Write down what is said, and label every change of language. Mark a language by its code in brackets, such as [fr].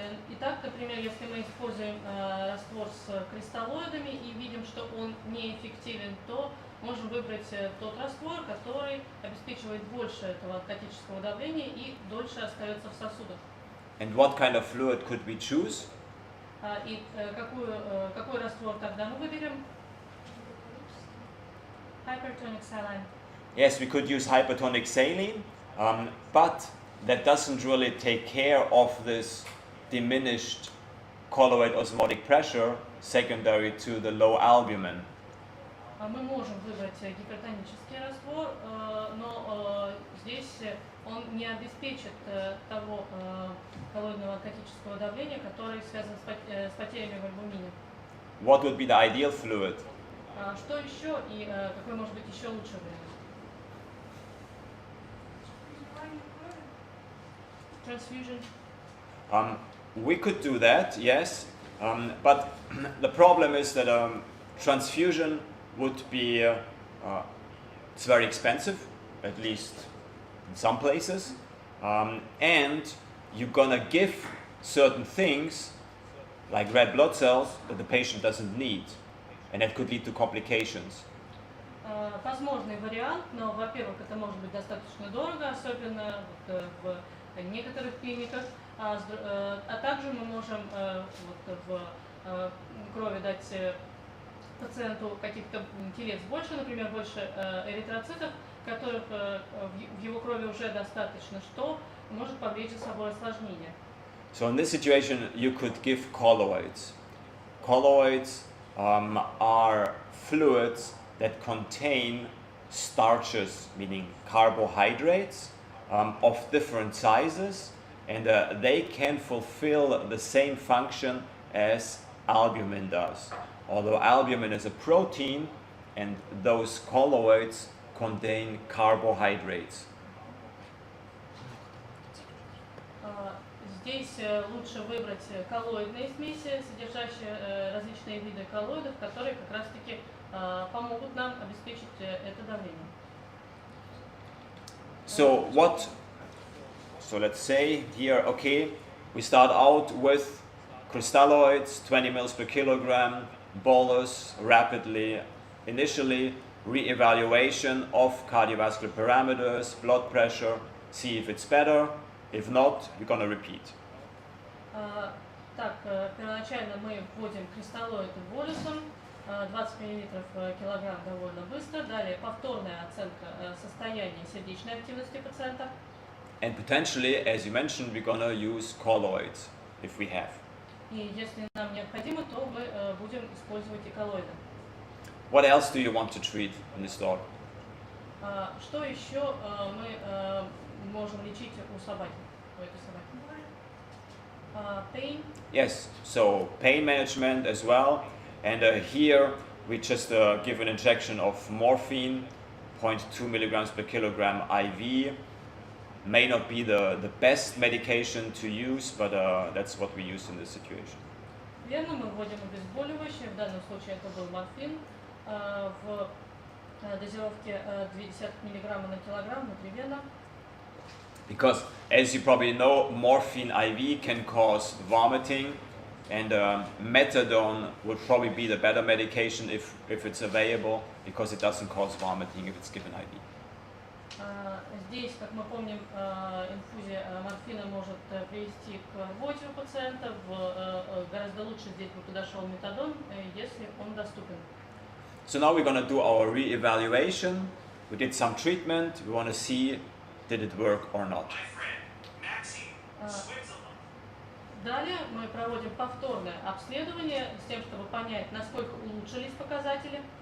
[ru] Итак, например, если мы используем раствор с кристаллоидами и видим, что он неэффективен, то можем выбрать тот раствор, который обеспечивает больше этого онкотического давления и дольше остается в сосудах. [en] And what kind of fluid could we choose? [ru] И какой раствор тогда мы выберем? [en] Hypertonic saline. Yes, we could use hypertonic saline, but that doesn't really take care of this diminished colloid osmotic pressure secondary to the low albumin. [ru] Мы можем выбрать гипертонический раствор, но здесь он не обеспечит того коллоидного онкотического давления, которое связано с потерями в альбумине. [en] What would be the ideal fluid? [ru] Что еще и какой может быть еще лучший вариант? [en] Transfusion. We could do that, yes, but the problem is that transfusion would be it's very expensive, at least in some places, and you're gonna give certain things like red blood cells that the patient doesn't need, and that could lead to complications. [ru] Возможный вариант, но, во-первых, это может быть достаточно дорого, особенно в некоторых клиниках, а также мы можем в крови дать пациенту каких-то телец больше, например, больше эритроцитов, которых в его крови уже достаточно, что может повлечь за собой осложнения. [en] So in this situation, you could give colloids. Colloids are fluids that contain starches, meaning carbohydrates, of different sizes, and they can fulfill the same function as albumin does. Although albumin is a protein, and those colloids contain carbohydrates. [ru] Здесь лучше выбрать коллоидные смеси, содержащие различные виды коллоидов, которые как раз-таки помогут нам обеспечить это давление. [en] So let's say here, okay, we start out with crystalloids, 20 mils per kilogram, bolus rapidly, initially re-evaluation of cardiovascular parameters, blood pressure, see if it's better. If not, we're going to repeat. [ru] Так, первоначально мы вводим кристаллоиды болюсом, 20 мл в килограмм довольно быстро. Далее повторная оценка состояния сердечной активности пациента. [en] And potentially, as you mentioned, we're going to use colloids if we have. [ru] И если нам необходимо, то мы будем использовать и коллоиды. [en] What else do you want to treat in this dog? [ru] Что еще мы можем лечить у собаки, у этой собаки? [en] Pain. Yes, so pain management as well. And here we just give an injection of morphine, 0.2 milligrams per kilogram IV. May not be the best medication to use, but that's what we use in this situation. [ru] Верно, мы вводим обезболивающее. В данном случае это был морфин в дозировке 0,2 мг на килограмм внутривенно. [en] Because, as you probably know, morphine IV can cause vomiting, and methadone would probably be the better medication if it's available, because it doesn't cause vomiting if it's given IV. [ru] Здесь, как мы помним, инфузия морфина может привести к рвоте у пациента. Гораздо лучше здесь бы подошел метадон, если он доступен. [en] So now we're going to do our re-evaluation. We did some treatment. We want to see did it work or not. [ru] Далее мы проводим повторное обследование с тем, чтобы понять, насколько улучшились показатели.